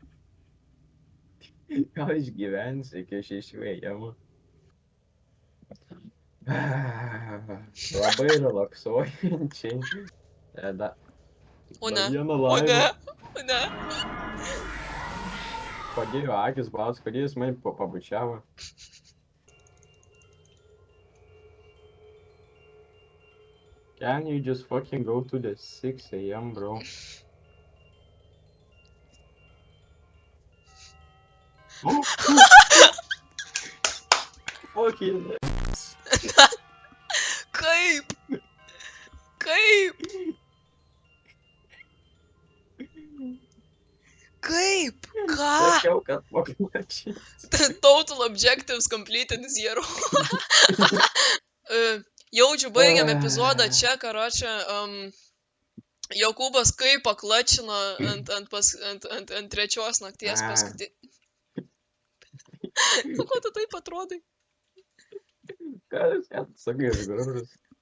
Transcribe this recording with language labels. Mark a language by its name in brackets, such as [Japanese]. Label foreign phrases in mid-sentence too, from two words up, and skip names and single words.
[Lithuanian] Gal išgyvensi iki 6 ėjimo. Labai relaksuojančiai. O ne, Vieną o ne, laimę. o ne. Padėjo akis balas, kodėl jis mane pabučiavo. [English] Can you just fucking go to the 6 AM, bro? Fucking... [Lithuanian] Kaip? Kaip? Kaip? Ką? Sakiau, kad paklačiai. [English] Total objectives completed 0. [Lithuanian] Jaučiu, baigiam epizodą čia, karočią. Jokūbas kaip paklačino ant trečios nakties paskutinį. Nu, ko tu taip atrodai? Kas, ką tu sakai, aš gražus.